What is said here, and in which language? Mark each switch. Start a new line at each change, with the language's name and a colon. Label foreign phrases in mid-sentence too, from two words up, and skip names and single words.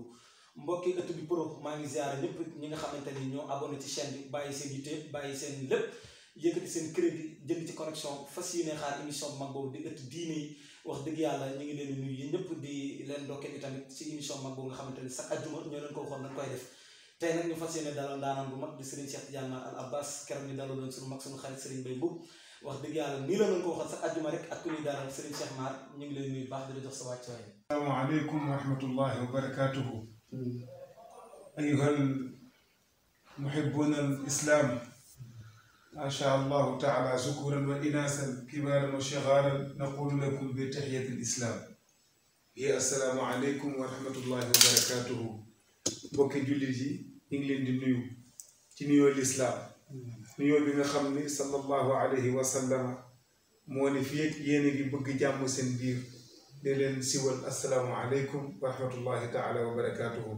Wolof: mbokki ëtt bi pro maa ngi ziare ñëpp ñi nga xamante ni ñoo abonné ci chaîne bi bàyyi seen yitte bàyyi seen lépp yëkkati seen crédit jënd ci connexion fas yéene xaar émission bu mag boobu di ëtt diine yi wax dëgg yàlla ñu ngi leen di nuyu yéen ñëpp di leen ndokkeel itamit ci émission mag boobu nga xamante ni chaque ajjuma ñoo leen ko waxoon dañ koy def tey nag ñu fas yéene dalal ndaanaan bu mag di Serigne Cheikh Tidiane Mar Al Abbas keroog ñu dalal leen suñu mag suñu xarit Serigne Mbaye Mboup wax dëgg yàlla nii la leen ko waxoon chaque ajjuma rek ak ku ñuy dalal Serigne Cheikh Mar ñu ngi leen nuyu baax di la jox sa wàccuwaay.
Arabic: السلام عليكم ورحمة الله وبركاته. أيها المحبون الإسلام ما شاء الله تعالى ذكورا وإناثا كبارا وصغارا نقول لكم بتحية الإسلام هي السلام عليكم ورحمة الله وبركاته.
Wolof: mbokki jullit yi ñu ngi leen di nuyu ci nuyoo lislaam nuyoo bi nga xam ni
Arabic: صلى الله عليه وسلم
Wolof: moo ni fii yéen a ngi bëgg jàmm seen biir di leen siwal
Arabic: السلام عليكم ورحمة الله تعالى وبركاته.